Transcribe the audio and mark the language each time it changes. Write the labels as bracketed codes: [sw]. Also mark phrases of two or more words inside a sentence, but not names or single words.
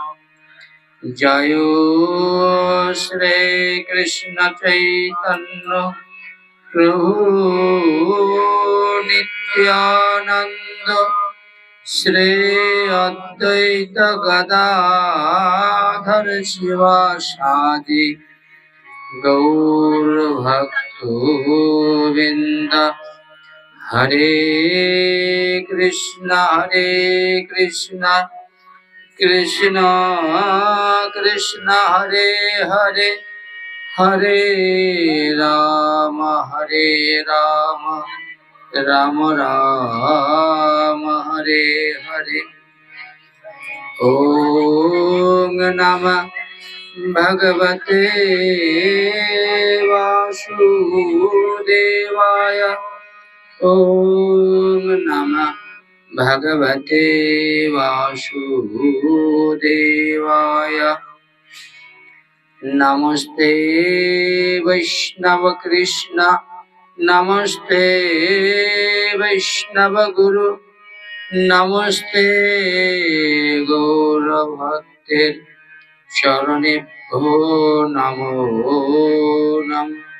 [sa] জয় শ্রী কৃষ্ণ চৈতন্য প্রভু নিত্যানন্দ শ্রী অদ্বৈত গদাধর শিবাসাদি গৌর ভক্তবৃন্দ। হরে কৃষ্ণ কৃষ্ণ কৃষ্ণ হরে হরে হরে রাম রাম রাম হরে হরে। ওম নমঃ ভগবতে বাসুদেবায়। ওম নমঃ ভগবতে বাসুদেবায়। নমস্তে বৈষ্ণব কৃষ্ণ নমস্তে বৈষ্ণব গুরু নমস্তে গৌর ভক্তের চরণেভ্যো নমো নমঃ।